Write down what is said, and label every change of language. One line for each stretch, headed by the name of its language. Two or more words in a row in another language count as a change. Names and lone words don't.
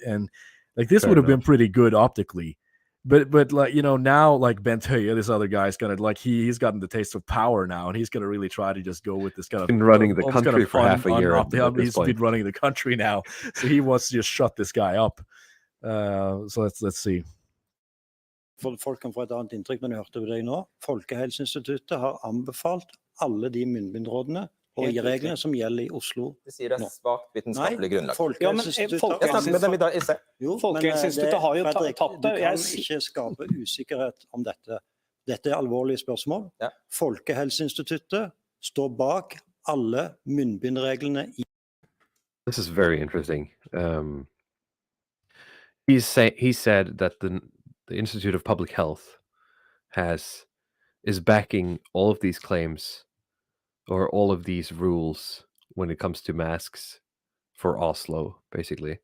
English: And like this would have been pretty good optically. But like now like Bent Høie, this other guy's gonna like he's gotten the taste of power now, and he's gonna really try to just go with this kind of been running the almost country for half a year. He's been running the country now, so he wants to just shut this guy up. So let's see.
Norwegian: Folk kan få et annet inntrykk, men jeg hørte på deg nå. Folkehelseinstituttet har anbefalt alle de munnbindrådene og reglene som gjelder i Oslo. Det sier det er svagt vitenskapelig grunnlag. Folkehelseinstituttet har jo tatt det. Du kan ikke skape usikkerhet om dette. Dette er alvorlige spørsmål. Ja. Folkehelseinstituttet står bak alle munnbindreglene i.
English: This is very interesting. He said that the Institute of Public Health is backing all of these claims or all of these rules when it comes to masks for Oslo, basically.